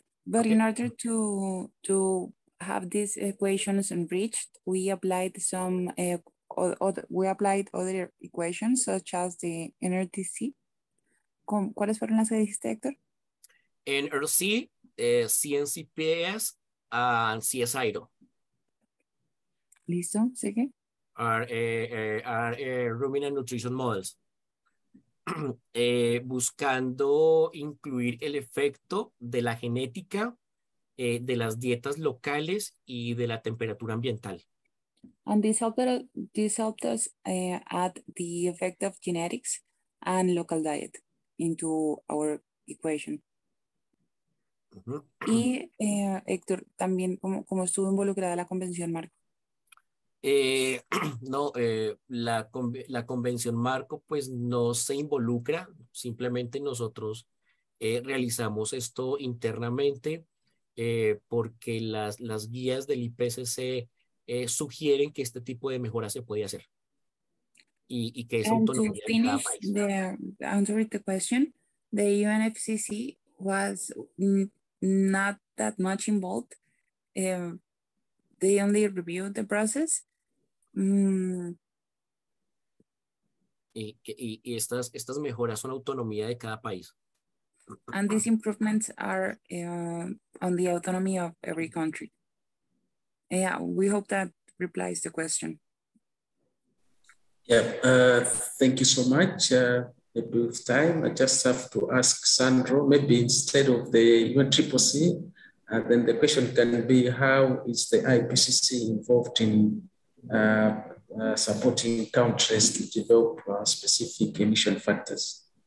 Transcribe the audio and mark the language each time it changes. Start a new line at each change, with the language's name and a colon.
English: But in order to have these equations enriched, we applied some other equations such as the NRTC.
Spanish: ¿Cuáles fueron las que dijiste, Héctor?
English: NRC, CNCPS, and CSIRO.
Spanish: Listo, sigue.
English: Are ruminant nutrition models.
Spanish: Buscando incluir el efecto de la genética de las dietas locales y de la temperatura ambiental.
English: And this helped us add the effect of genetics and local diet into our equation.
Spanish: Y Héctor, también cómo estuvo involucrada la Convención Marco. No, la Convención Marco pues no se involucra, simplemente nosotros realizamos esto internamente porque las guías del IPCC sugieren que este tipo de mejora se puede hacer y que es autonomía de cada país.
English: Answer the question, the UNFCCC was not that much involved. They only reviewed the process.
Spanish: Y estas mejoras son autonomía de cada país.
English: And these improvements are on the autonomy of every country. Yeah, we hope that replies the question. Yeah, thank you so much. A brief time, I just have to ask Sandro, maybe instead of the UNCCC, then the question can be, how is the IPCC involved in supporting countries to develop specific emission factors?